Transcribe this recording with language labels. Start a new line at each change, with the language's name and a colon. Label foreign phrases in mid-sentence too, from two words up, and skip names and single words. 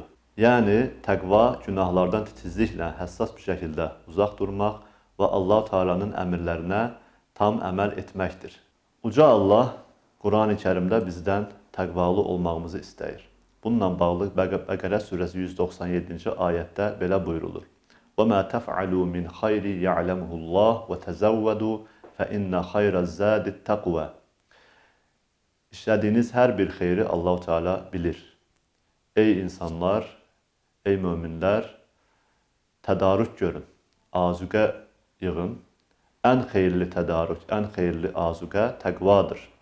Azerbaijani: Yəni, təqva günahlardan titizliklə, həssas bir şəkildə uzaq durmaq və Allah-u Teala'nın əmrlərinə tam əməl etməkdir. Uca Allah Qurani-Kərimdə bizdən təqvalı olmağımızı istəyir. Bununla bağlı Bəqərə surəsi 197-ci ayətdə belə buyurulur.
Arabic: وَمَا تَفْعَلُوا مِنْ خَيْرٍ يَعْلَمُهُ اللّٰهُ وَتَزَوَّدُوا فَإِنَّ خَيْرَ الزَّادِ التَّقْوَى.
Azerbaijani: İşlədiyiniz hər bir xeyri Allah-u Teala bilir. Ey insanlar, ey möminlər, tədarük görün, azuqə yığın. Ən xeyirli tədarük, ən xeyirli azuqə təqvadır.